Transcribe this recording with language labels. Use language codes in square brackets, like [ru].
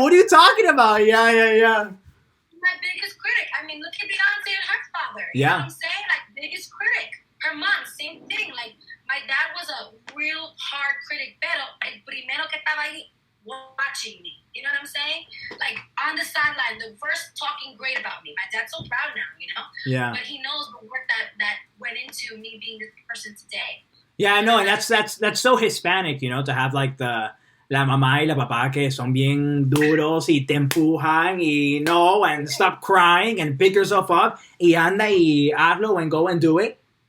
[en] What are you talking about? Yeah. My biggest critic. I mean, look at Beyonce and her father. You Yeah. know what I'm saying? Like, biggest critic. Her mom, same thing. Like, my dad was a real hard critic, [es] pero el primero que estaba ahí [en] watching me. You know what I'm saying? Like, on the sideline, the first talking great about me. My dad's so proud now, you know? Yeah. But he knows the work that went into me being this person today. Yeah, I know, and that's so Hispanic, you know, to have like [es] la mamá y la papá que son bien duros y te empujan y no, [en] and stop crying and pick yourself up [es] y anda y hazlo [en] and go and do it.